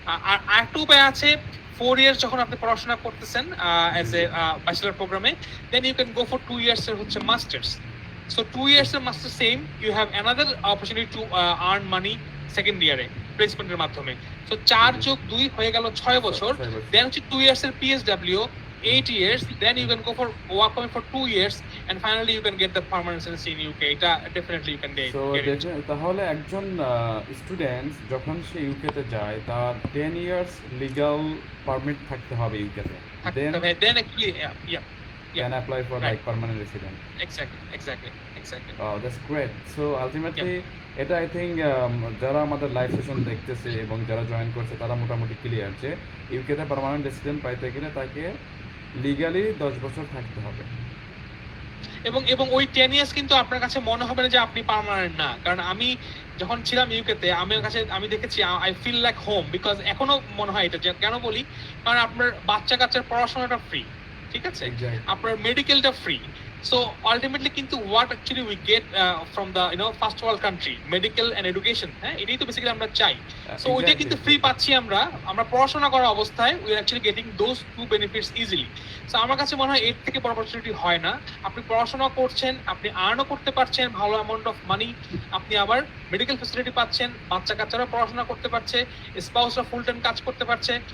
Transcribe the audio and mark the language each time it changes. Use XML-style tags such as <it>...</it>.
<bn>আর আরেকটা উপায় আছে, 4 ইয়ার্স যখন আপনি পড়াশোনা করতেছেন অ্যাজ এ ব্যাচেলর প্রোগ্রামে, দেন you can go for 2 years এর হচ্ছে মাস্টার্স।</bn> <en>So 2 years এর master same, you have another opportunity to earn money second ইয়ারে প্লেসমেন্টের মাধ্যমে।</en> <bn>সো 4+2 হয়ে গেল 6 বছর। দেন হচ্ছে 2 ইয়ার্স এর PSW,</bn> <en>8 years, then you can go for work permit for 2 years, and finally you can get the permanent residency in UK.</en> <bn>এটা</bn> <en>definitely you can get it.</en> <bn>তাহলে একজন স্টুডেন্ট যখন সে ইউকেতে যায় তার 10 ইয়ার্স লিগ্যাল পারমিট থাকতে হবে ইউকেতে,</bn> <en>then actually yeah can apply for right. like permanent resident. Exactly. Oh, that's great. So ultimately</en> <bn>এটা</bn> <en>I think</en> <bn>যারা আমাদের লাইভ সেশন দেখতেছে এবং যারা জয়েন করছে তারা মোটামুটি ক্লিয়ার যে ইউকেতে পার্মানেন্ট রেসিডেন্ট পাইতে গেলে তাকে লিগালি 10 বছর থাকতে হবে। এবং ওই 10 ইয়ার্স কিন্তু আপনার কাছে মনে হবে না যে আপনি পার্মানেন্ট না, কারণ আমি যখন ছিলাম ইউকেতে আমি দেখেছি</bn> <en>I feel like home, because</en> <bn>এখনো মনে হয় এটা। কেন বলি, কারণ আপনার বাচ্চা কাচ্চার পড়াশোনাটা ফ্রি, ঠিক আছে, আপনার মেডিকেলটা ফ্রি।</bn> <en>So ultimately</en> <bn>কিন্তু</bn> <en>what actually we get from the first world country, medical and education,</en> <bn>হ্যাঁ, এটাই তো বেসিক্যালি আমরা চাই। সো ওইটা কিন্তু ফ্রি পাচ্ছি আমরা পড়াশোনা করা অবস্থায়,</bn> <en>we are actually getting those two benefits easily.</en> <bn>So আমার কাছে মনে হয় এর থেকে বড় অপরচুনিটি হয় না। আপনি পড়াশোনা করছেন, আপনি আর্নও করতে পারছেন ভালো অ্যামাউন্ট অফ মানি, আপনি আবার মেডিকেল ফ্যাসিলিটি পাচ্ছেন, বাচ্চা কাচ্চারা পড়াশোনা করতে পারছে, স্পাউসরা ফুল টাইম কাজ করতে পারছে।</bn>